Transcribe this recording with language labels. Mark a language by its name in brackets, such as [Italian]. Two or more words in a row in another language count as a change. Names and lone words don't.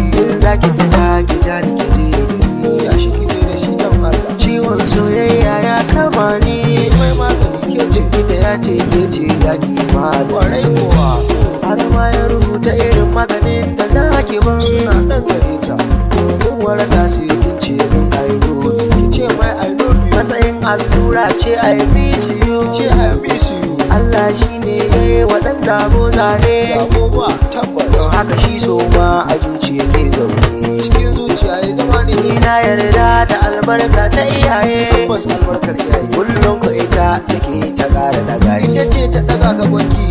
[Hausa] In za ki fita ki ja ni ki je da ni. Ya shi ki je da shi dan Allah. Ciwon soyayya ya kama ni. Mai magani ke ce. Likita ya ce ke ce ya ki magani. Kwarai kuwa. Har ma ya rubuta irin maganin da za ki ban. Suna nan gare ta. Domin waraka sai kin ce min [English] I love you. [Hausa] Ki ce mai [English] I love you. [Hausa] Matsayin allura ce [English] I miss you. [Hausa] Ki ce [English] I miss you. [Hausa] Allah shi ne ya yi wa ɗan zabo zane. Zabo ba, tabbas. Don haka shi so ma a zuciya ke zaune. Cikin zuciya ya zama ne. Ni na yarda da albarka ta iyaye. Tabbas albarkar iyaye. Kullum ku ita take ta ƙara daga ni. Ita ce ta ɗaga gabanki.